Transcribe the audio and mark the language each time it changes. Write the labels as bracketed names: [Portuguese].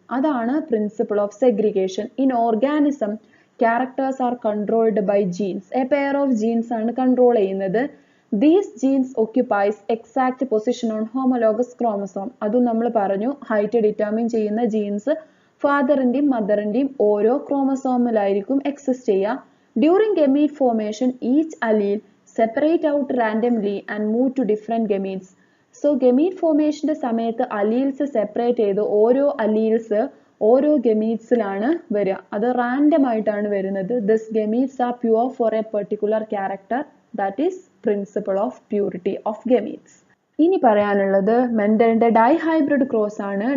[English] അതാണ് principle of segregation. In organism characters are controlled by genes. A pair of genes [Malayalam] ആണ് control ചെയ്യുന്നത്. [English] These genes occupies exact position on homologous chromosome. [Malayalam] അതും നമ്മൾ പറഞ്ഞു, height determine ചെയ്യുന്ന jeans ഫാദറിന്റെയും മദറിന്റെയും ഓരോ ക്രോമസോമിലായിരിക്കും exist ചെയ്യുക. [English] During gamete formation each allele separate out randomly and move to different gametes. [Malayalam] So gamete formation സമയത്ത് alleles separate ചെയ്ത് ഓരോ അലീൽസ് ഓരോ ഗമീറ്റ്സിലാണ് വരിക. അത് റാൻഡം ആയിട്ടാണ് വരുന്നത്. [English] This gametes are pure for a particular character. That is principle of purity of gametes. [Malayalam] ഇനി പറയാനുള്ളത് മെൻഡലിന്റെ ഡൈഹൈബ്രിഡ് ക്രോസ് ആണ്.